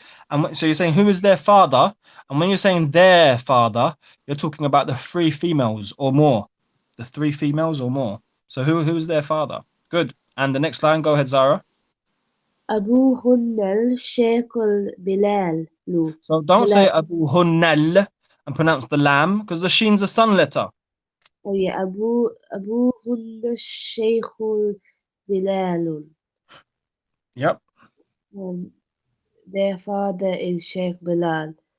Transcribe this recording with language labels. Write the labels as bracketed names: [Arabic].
[English] And so you're saying who is their father? And when you're saying their father, you're talking about the three females or more. The three females or more. So who is their father? Good. And the next line, go ahead, Zara. [Arabic] أبوهن الشيخ بلال. [English] So don't say Abu Hunnal and pronounce the lam because the sheen's a sun letter. Oh yeah, [Arabic] أبوهن الشيخ بلال. [English] Yep. Their father is Sheikh Bilal.